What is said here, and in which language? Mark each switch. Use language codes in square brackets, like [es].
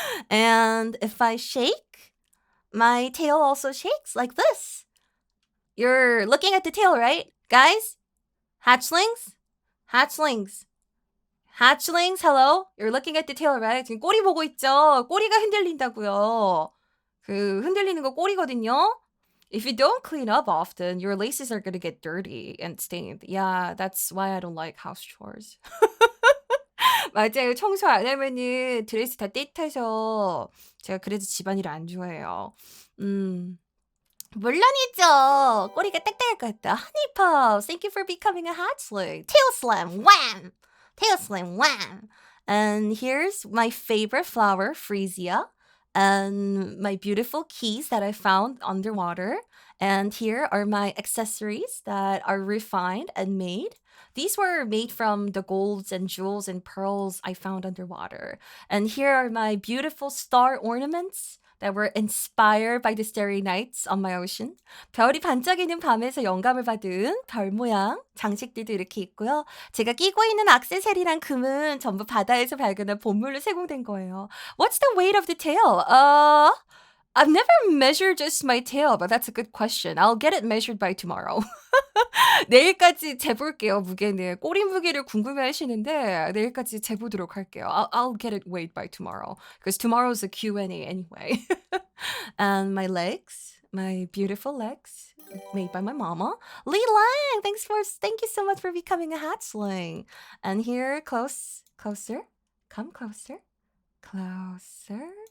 [en] And if I shake, my tail also shakes like this. You're looking at the tail, right? Guys? Hatchlings? Hatchlings. Hatchlings, hello? You're looking at the tail, right? [ko] 지금 꼬리 보고 있죠? 꼬리가 흔들린다고요. 그 흔들리는 거 꼬리거든요. [en] If you don't clean up often, your laces are gonna get dirty and stained. Yeah, that's why I don't like house chores. [ko] 맞아요. 청소 안 하면은 드레스 다 떼타서 제가 그래서 집안일을 안 좋아해요. 물론이죠. 꼬리가 딱딱할 것 같다. [en] Honeypop, thank you for becoming a hatchling. Tail slam, wham! Tail slam, wham! And here's my favorite flower, Freesia. And my beautiful keys that I found underwater. And here are my accessories that are refined and made. These were made from the golds and jewels and pearls I found underwater. And here are my beautiful star ornaments that were inspired by the starry nights on my ocean. [ko] 별이 반짝이는 밤에서 영감을 받은 별 모양 장식들도 이렇게 있고요. 제가 끼고 있는 액세서리랑 금은 전부 바다에서 발견한 보물로 제공된 거예요. [en] What's the weight of the tail? I've never measured just my tail, but that's a good question. I'll get it measured by tomorrow. [ko] 내일까지 재볼게요, 무게는. 꼬리 무게를 궁금해하시는데 내일까지 재보도록 할게요. [en] I'll get it weighed by tomorrow, because tomorrow's a Q&A anyway. And my legs, my beautiful legs, made by my mama. Lee Lang, thank you so much for becoming a hatchling. And here, closer, come closer, closer.